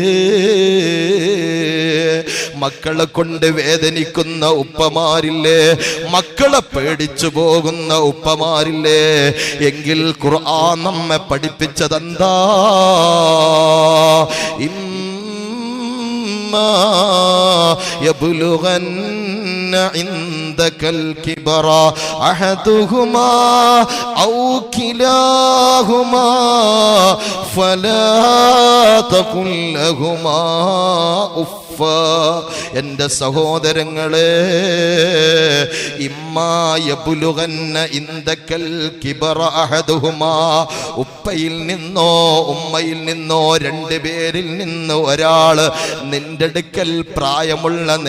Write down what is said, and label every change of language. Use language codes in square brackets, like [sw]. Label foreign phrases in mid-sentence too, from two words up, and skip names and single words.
[ml] മക്കളെ കൊണ്ട് വേദനിക്കുന്ന ഉപ്പമാരില്ലേ? മക്കളെ പേടിച്ചു പോകുന്ന ഉപ്പമാരില്ലേ? എങ്കിൽ ഖുർആൻ നമ്മെ പഠിപ്പിച്ചതെന്താ? [ar] إما يبلغن عندك الكبر أحدهما أو كلاهما فلا تقل لهما أف. [ml] എന്റെ സഹോദരങ്ങളെ, [ar] إما يبلغن عندك الكبر أحدهما, [ml] ഉപ്പയിൽ നിന്നോ ഉമ്മയിൽ നിന്നോ രണ്ടുപേരിൽ നിന്ന് ഒരാള് നിന്റെ അടുക്കൽ പ്രായമുള്ള